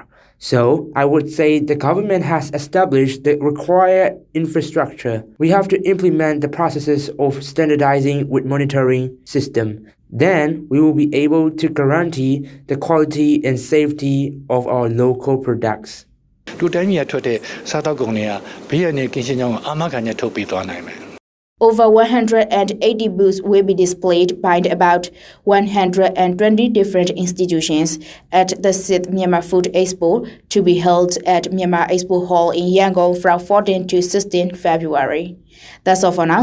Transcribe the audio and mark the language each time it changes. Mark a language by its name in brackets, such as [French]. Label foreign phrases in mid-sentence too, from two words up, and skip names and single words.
[English] So, I would say the government has established the required infrastructure. We have to implement the processes of standardizing with monitoring system. Then, we will be able to guarantee the quality and safety of our local products. [Burmese] လူတိုင်းကြီးထွက်တဲ့စားတောက်ကုန်တွေကဘေးရန်နဲ့ကင်းရှင်းကြောင်းအာမခံချက်ထုတ်ပေးသွားနိုင်မယ် [English] Over 180 booths will be displayed by about 120 different institutions at the 6th Myanmar Food Expo to be held at Myanmar Expo Hall in Yangon from 14 to 16 February. That's all for now.